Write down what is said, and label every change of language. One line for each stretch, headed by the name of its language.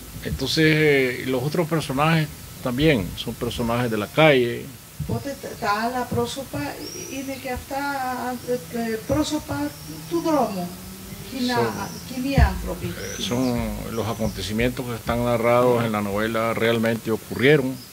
Spanish: Entonces los otros personajes también son personajes de la calle.
Greek: Οπότε τα άλλα πρόσωπα είναι και αυτά πρόσωπα του δρόμου, κοινοί άνθρωποι.
Spanish: Son los acontecimientos que están narrados en la novela realmente ocurrieron.